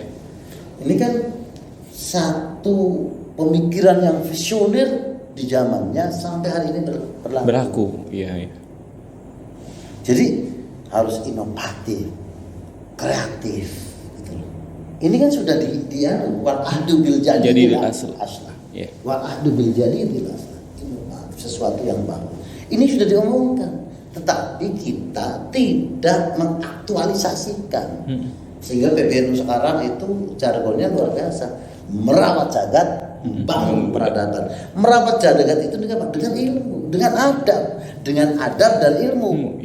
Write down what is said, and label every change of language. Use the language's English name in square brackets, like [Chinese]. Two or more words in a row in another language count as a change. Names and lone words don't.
[Indonesian] Ini kan satu pemikiran yang visioner di zamannya sampai hari ini berlaku. Iya. Jadi harus inovatif, kreatif, gitu loh. Ini kan sudah di [Arabic] والأخذ بالجديد الأصلح. Yeah. والأخذ بالجديد الأصلح. [Indonesian] Inovatif, sesuatu yang baru. Ini sudah diomongkan, tetapi kita tidak mengaktualisasikan. Sehingga PBNU sekarang itu jargonnya luar biasa, merawat jagat, membangun peradaban. Merawat jagat itu dengan ilmu, dengan adab dan ilmu.